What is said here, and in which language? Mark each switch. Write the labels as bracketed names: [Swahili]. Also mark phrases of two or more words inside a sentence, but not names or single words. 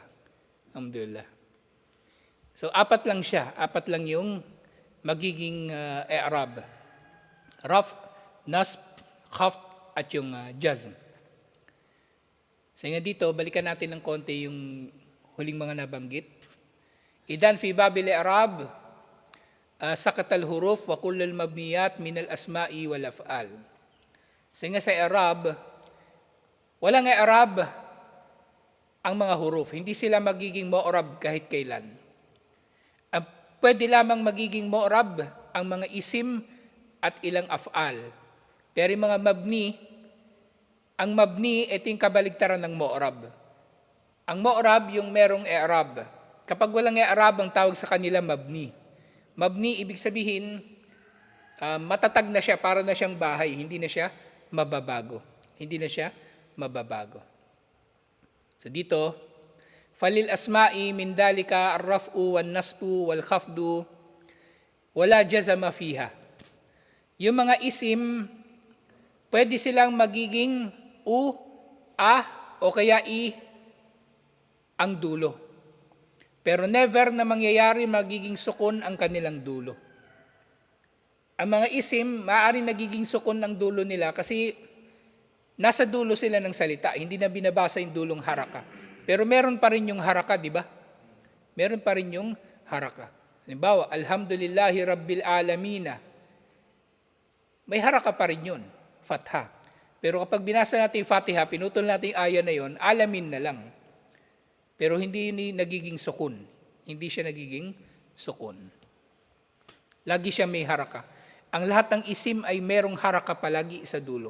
[Filipino] Alhamdulillah. So, apat lang siya. Apat lang yung magiging i'rab. Raf, nasb, khafd, at yung jazm. So nga dito, balikan natin ng konti yung huling mga nabanggit. [Arabic] إذن في باب الإعراب سقط الحروف وكل المبنيات من الأسماء والأفعال. [Filipino] So nga sa i'rab, walang i'rab ang mga huruf. Hindi sila magiging mu'rab kahit kailan. Pwede lamang magiging mu'rab ang mga isim at ilang af'al. Pero yung mga mabni, ang mabni, ito yung kabaligtaran ng mu'rab. Ang mu'rab, yung merong i'rab. Kapag walang i'rab, ang tawag sa kanila mabni. Mabni, ibig sabihin, matatag na siya, para na siyang bahay, hindi na siya mababago. Hindi na siya mababago. So dito, [Arabic] فللأسماء من ذلك الرفع والنصب والخفض ولا جزم فيها. [Filipino] Yung mga isim, pwede silang magiging u, a, o kaya i ang dulo. Pero never na mangyayari magiging sukun ang kanilang dulo. Ang mga isim, maaaring nagiging sukun ang dulo nila kasi nasa dulo sila ng salita. Hindi na binabasa yung dulong haraka. Pero meron pa rin yung haraka, di ba? Meron pa rin yung haraka. Halimbawa, [Arabic] الحمد لله رب العالمين. [Filipino] May haraka pa rin yun, fatha. Pero kapag binasa natin yung Fatiha, pinutol natin yung aya na yon, alamin na lang. Pero hindi nagiging sukun. Hindi siya nagiging sukun. Lagi siya may haraka. Ang lahat ng isim ay merong haraka palagi sa dulo.